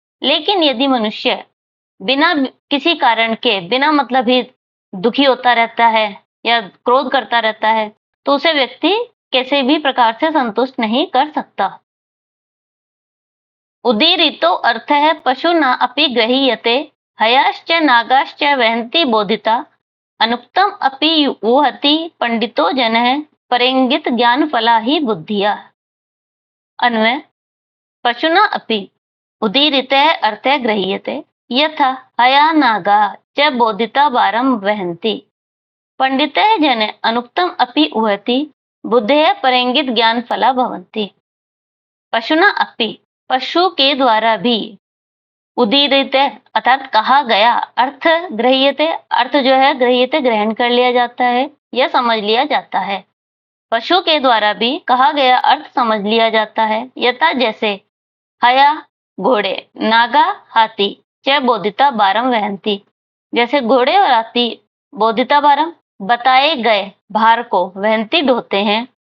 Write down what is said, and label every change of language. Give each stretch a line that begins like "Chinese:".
Hindi: लेकिन यदि मनुष्य बिना किसी कारण के बिना मतलब ही दुखी होता रहता है या क्रोध करता रहता है, तो उसे व्यक्ति कैसे भी प्रकार से संतुष्ट नहीं कर सकता।
Sanskrit: उदीरितो अर्थः पशुना अपि गृह्यते, हयाश्च नागाश्च वहन्ति बोधिता, अनुक्तम अपि वहति पंडितो जनः, परेंगित ज्ञान फला ही बुद्धिया। अन्वय पशुना अपि उदीरितः अर्थः गृह्यते, यथा हया नागा च बोधिता वारं वहन्ति, पंडितः जन अनुक्तम अपि उहति, बुद्धेः परेंगित ज्ञान फला भवन्ति। पशुना अपि
Hindi: पशु के द्वारा भी उदीरित अर्थात कहा गया, अर्थ गृह्यते अर्थ जो है गृह्यते ग्रहण कर लिया जाता है या समझ लिया जाता है। पशु के द्वारा भी कहा गया अर्थ समझ लिया जाता है, यथा जैसे हया घोड़े, नागा हाथी,
Sanskrit: च बोधिता बारम वहंती,
Hindi: जैसे घोड़े और हाथी बोधिता बारम बताए गए भार को वहंती ढोते हैं।